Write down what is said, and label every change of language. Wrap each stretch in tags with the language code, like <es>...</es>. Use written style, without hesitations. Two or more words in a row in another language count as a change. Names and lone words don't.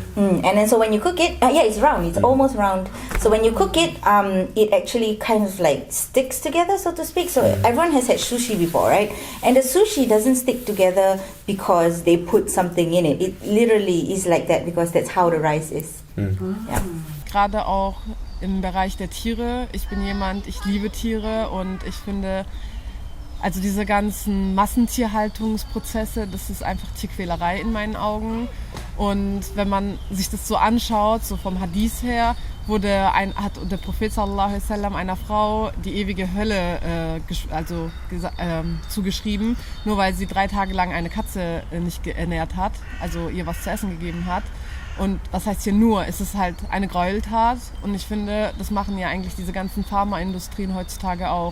<en>And then so when you cook it, it's round. It's almost round. So when you cook it, it actually kind of like sticks together, so to speak. So everyone has had sushi before, right? And the sushi doesn't stick together because they put something in it. It literally is like that because that's how the rice is. Yeah.</en> <de>Gerade auch im Bereich der Tiere. Ich bin jemand, ich liebe Tiere und ich finde, also diese ganzen Massentierhaltungsprozesse, das ist einfach Tierquälerei in meinen Augen. Und wenn man sich das so anschaut, so vom Hadith her, hat der Prophet</de> <ar>sallallahu alaihi wasallam</ar> <de>einer Frau die ewige Hölle zugeschrieben, nur weil sie 3 Tage lang eine Katze nicht ernährt hat, also ihr was zu essen gegeben hat. Und was heißt hier nur? Es ist halt eine Gräueltat und ich finde, das machen ja eigentlich diese ganzen Pharmaindustrien heutzutage auch.</de>